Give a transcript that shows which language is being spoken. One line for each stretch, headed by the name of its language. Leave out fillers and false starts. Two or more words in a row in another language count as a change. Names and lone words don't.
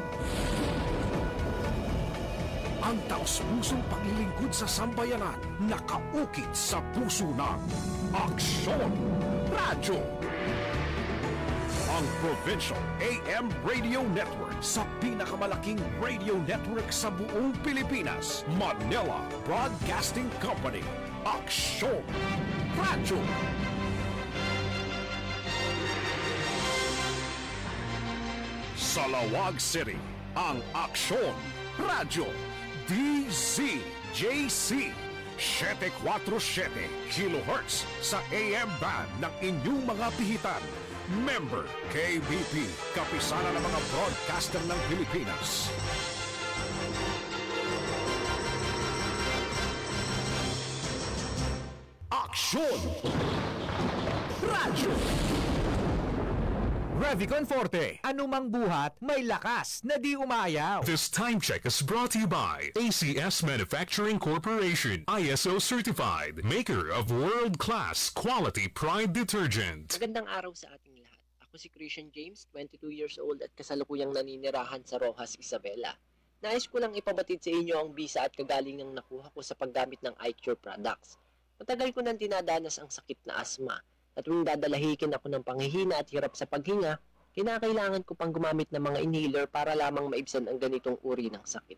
Filipino: Ang taos-pusong paglilingkod sa sambayanan, nakaukit sa puso ng Aksyon Radyo. Ang Provincial AM Radio Network sa pinakamalaking radio network sa buong Pilipinas, Manila Broadcasting Company, Aksyon Radyo. Sa Lawag City, ang Aksyon Radyo. DZJC 747 kHz sa AM band ng inyong mga pihitan. Member KBP, kapisanan ng mga broadcaster ng Pilipinas. Aksyon Radyo. Revicon Forte, anumang buhat, may lakas na di umayaw.
English: This time check is brought to you by ACS Manufacturing Corporation, ISO certified, maker of world-class quality Pride detergent.
Filipino: Magandang araw sa ating lahat. Ako si Christian James, 22
English: years old
Filipino: at kasalukuyang naninirahan sa Rojas, Isabela. Nais ko lang ipabatid sa inyo ang bisa at kagalingang nakuha ko sa paggamit ng iCure products. Matagal ko nang dinadanas ang sakit na asma. At kung dadalahikin ako ng panghihina at hirap sa paghinga, kinakailangan ko pang gumamit ng mga inhaler para lamang maibsan ang ganitong uri ng sakit.